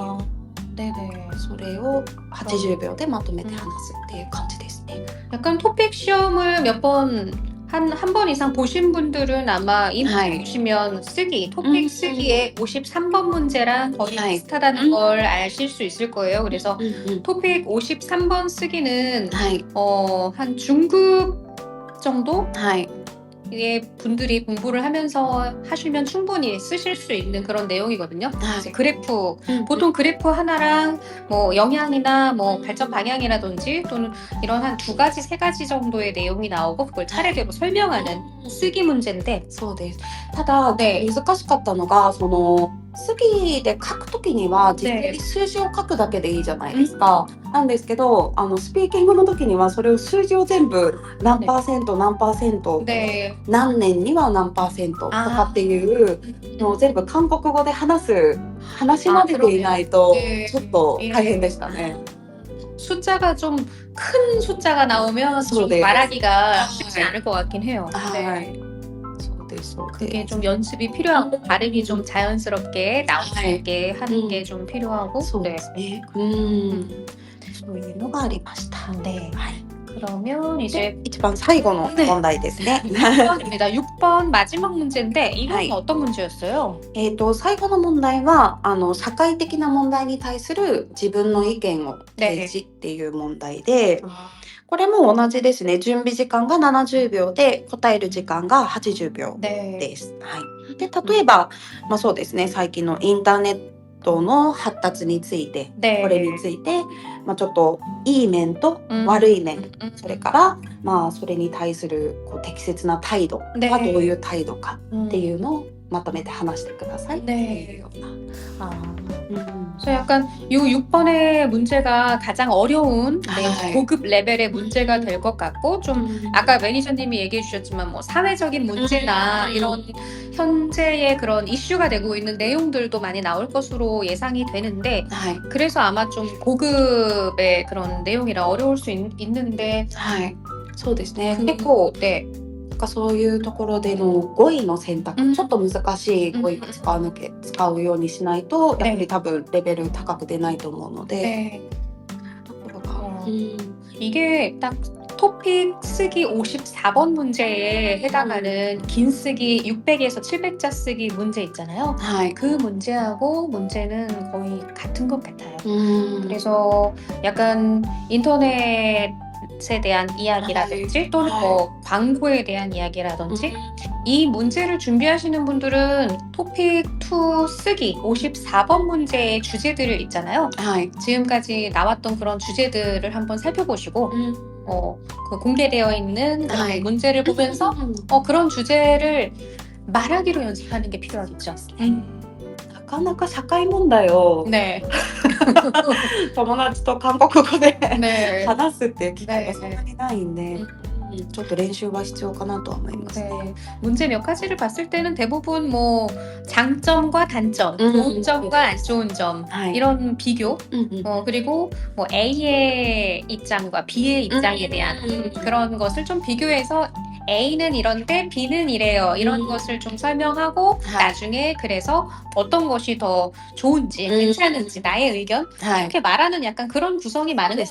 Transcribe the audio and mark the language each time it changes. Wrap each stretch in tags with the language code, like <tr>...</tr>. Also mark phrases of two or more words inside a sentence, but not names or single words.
<ko>네네.</ko> <ja>それを80秒でまとめて話すっていう感じですね。</ja> <ko>약간 토픽 시험을 몇 번 한 번 이상 보신 분들은 아마 이 문제 보시면 쓰기, 토픽 쓰기에 53번 문제랑 거의 비슷하다는 걸 아실 수 있을 거예요. 그래서 토픽 53번 쓰기는 한 중급 정도? 의 분들이 공부를 하면서 하시면 충분히 쓰실 수 있는 그런 내용이거든요. 그래서 그래프, 보통 그래프 하나랑 뭐 영향이나 뭐 발전 방향이라든지 또는 이런 한 2가지, 3가지 정도의 내용이 나오고 그걸 차례대로 설명하는 쓰기 문제인데.</ko> <ja>そうです。ただ、難しかったのがその次で書くときには実際に数字を書くだけでいいじゃないですか。なんですけどスピーキングの時にはそれを数字を全部何パーセント何パーセント、何年には何パーセントとかっていうのを全部韓国語で話まででいないとちょっと大変でしたね。</ja> <ko>숫자가 좀 큰 숫자가 나오면 좀 말하기가 쉽지 않을 것 같긴 해요. 네. 그게 좀 연습이 필요하고 발음이 좀 자연스럽게 나오게 하는 게 좀 필요하고. 네.</ko> <ja>そういうのがありました。</ja> <ko>네. 그러면 이제</ko> <ja>一番最後の問題ですね。</ja> <ko>6번입니다. 6번 마지막 문제인데 이건 어떤 문제였어요?</ko> <ja>最後の問題は社会的な問題に対する自分の意見を提示っていう問題で、これも同じですね。準備時間が70秒で答える時間が80秒です。で例えば、そうですね、最近のインターネットの発達について、これについて、ちょっといい面と悪い面、それからそれに対する適切な態度はどういう態度かっていうのをまとめて話してくださいっていうような。</ja> <ko>그래서 약간 요 6번의 문제가 가장 어려운 네. 고급 레벨의 문제가 될 것 같고, 좀 아까 매니저님이 얘기해 주셨지만 뭐 사회적인 문제나 이런 현재의 그런 이슈가 되고 있는 내용들도 많이 나올 것으로 예상이 되는데,</ko> <ja>はい。</ja> <ko>그래서 아마 좀 고급의 그런 내용이라 어려울 수 있는데,</ko> <ja>はい。そうですね。</ja> <ko>그-</ko> <ja>結構、</ja> <ko>네.</ko> <ja>なんかそういうところでの語彙の選択、ちょっと難しい語彙を使うようにしないと、やっぱり多分レベル高く出ないと思うので、</ja> <ko>네.</ko> <ja>ところが、</ja> <ko>이게 딱 토픽 쓰기 54번 문제에 해당하는 긴 쓰기 600에서 700자 쓰기 문제 있잖아요.</ko> <ja>はい。</ja> <ko>그 문제하고 문제는 거의 같은 것 같아요.</ko> <ja>うん。</ja> <ko>그래서 약간 인터넷에 대한 이야기라든지 또는 뭐 광고에 대한 이야기라든지 이 문제를 준비하시는 분들은 토픽 2 쓰기 54번 문제의 주제들을 있잖아요.</ko> <ja>はい。</ja> <ko>지금까지 나왔던 그런 주제들을 한번 살펴보시고 그 공개되어 있는 그런 네. 문제를 보면서 그런 주제를 말하기로 연습하는 게 필요하겠죠.</ko> <ja>なかなか社会問題を</ja> <ko>네.</ko> <ja>友達と韓国語で</ja> <ko>네.</ko> <ja>話すっていう機会が</ja> <ko>네.</ko> <ja>そんなにないんで、ちょっと練習は必要かなとは思いますね。</ja> <ko>네. 문제 몇 가지를 봤을 때는 대부분 뭐 장점과 단점, 음. 좋은 점과 안 좋은 점 네. 이런 비교,</ko> <ja>うんうん</ja> <ko>그리고 뭐 A의 입장과 B의 입장에 대한 그런 것을 좀 비교해서 A는 이런데 B는 이래요. 이런 것을 좀 설명하고 나중에 그래서 어떤 것이 더 좋은지 괜찮은지 나의 의견</ko> <ja>はい。</ja> <ko>이렇게 말하는 약간 그런 구성이 많은 것</ko>